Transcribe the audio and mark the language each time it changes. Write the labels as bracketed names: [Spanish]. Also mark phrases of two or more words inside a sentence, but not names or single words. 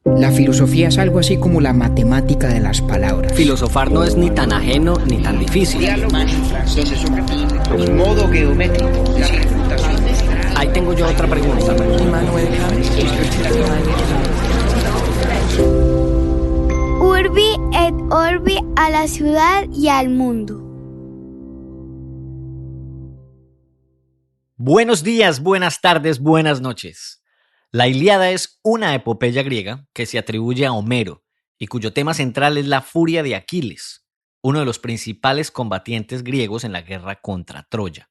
[Spanish] La filosofía es algo así como la matemática de las palabras. Filosofar no es ni tan ajeno ni tan difícil. Modo geométrico. Ahí tengo yo otra pregunta. [Latin] Urbi et Orbi, [Spanish] a la ciudad y al mundo. Buenos días, buenas tardes, buenas noches. La Ilíada es una epopeya griega que se atribuye a Homero y cuyo tema central es la furia de Aquiles, uno de los principales combatientes griegos en la guerra contra Troya.